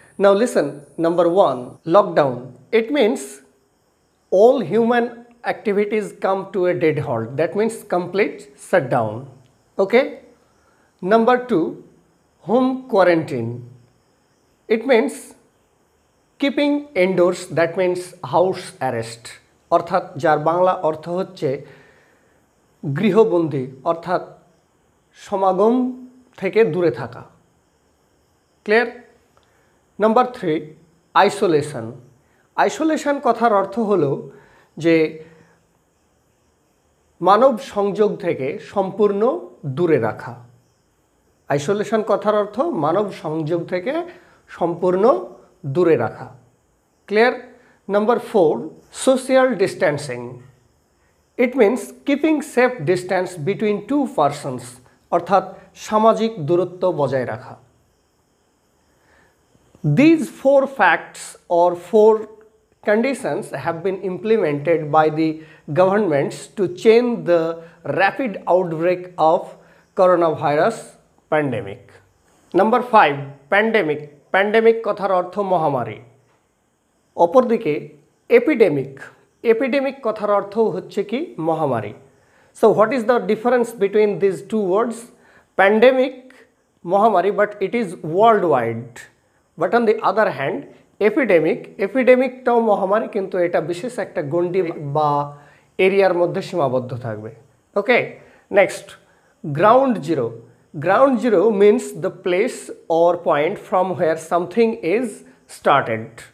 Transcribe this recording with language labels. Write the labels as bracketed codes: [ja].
[en] Now listen, number one, lockdown. It means all human activities come to a dead halt. That means complete shutdown. Okay. Number two, home quarantine. It means keeping indoors. That means house arrest. [bn] অর্থাৎ যার বাংলা অর্থ হচ্ছে গৃহবন্দী, অর্থাৎ সমাগম থেকে দূরে থাকা। Clear? Number three, isolation. Isolation কথার অর্থ হলো যে মানব সংযোগ থেকে সম্পূর্ণ দূরে রাখা। আইসোলেশন কথার অর্থ মানব সংযোগ থেকে সম্পূর্ণ দূরে রাখা। Clear? Number four, social distancing. [en] it means keeping safe distance between two persons, [bn] অর্থাৎ সামাজিক দূরত্ব বজায় রাখা। [en] These four facts or four conditions have been implemented by the governments to change the rapid outbreak of coronavirus pandemic. Number five, pandemic. [bn] Pandemic কথার অর্থ মহামারী। অপরদিকে epidemic. Epidemic কথার অর্থ হচ্ছে কি মহামারী। [en] So what is the difference between these two words? Pandemic, মহামারী, but it is worldwide. But on the other hand, [bn] epidemicটাও মহামারী, কিন্তু এটা বিশেষ একটা গণ্ডি বা এরিয়ার মধ্যে সীমাবদ্ধ থাকবে। [en] Okay, next, ground zero. Ground zero means the place or point from where something is started.